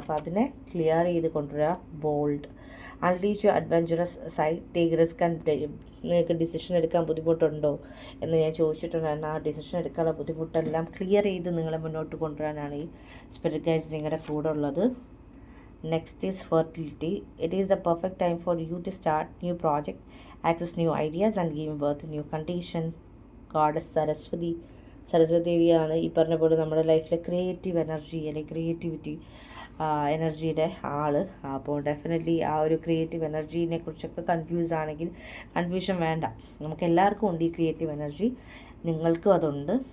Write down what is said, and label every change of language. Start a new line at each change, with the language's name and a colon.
Malayalam: അപ്പോൾ അതിനെ ക്ലിയർ ചെയ്ത് കൊണ്ടുവരിക.
English: bold, unleash your adventurous side, take risk and
Malayalam: നിങ്ങൾക്ക് ഡിസിഷൻ എടുക്കാൻ ബുദ്ധിമുട്ടുണ്ടോ എന്ന് ഞാൻ ചോദിച്ചിട്ടുണ്ടായിരുന്നു. ആ ഡിസിഷൻ എടുക്കാനുള്ള ബുദ്ധിമുട്ടെല്ലാം ക്ലിയർ ചെയ്ത് നിങ്ങളെ മുന്നോട്ട് കൊണ്ടുവരാനാണ് ഈ സ്പിരിറ്റ് ഗൈഡ്സ് നിങ്ങളുടെ കൂടെ ഉള്ളത്.
English: Next is fertility. It is the perfect time for you to start new project, access new ideas and give birth to new condition.
Malayalam: Goddess Saraswati ദേവിയാണ് ഈ പറഞ്ഞ പോലെ നമ്മുടെ ലൈഫിലെ ക്രിയേറ്റീവ് എനർജി അല്ലെങ്കിൽ ക്രിയേറ്റിവിറ്റി എനർജിയുടെ ആള്. അപ്പോൾ ഡെഫിനറ്റ്ലി ആ ഒരു ക്രിയേറ്റീവ് എനർജീനെ കുറിച്ചൊക്കെ കൺഫ്യൂസ് ആണെങ്കിൽ കൺഫ്യൂഷൻ വേണ്ട, നമുക്ക് എല്ലാവർക്കും ഉണ്ട് ഈ ക്രിയേറ്റീവ് എനർജി, നിങ്ങൾക്കും അതുണ്ട്.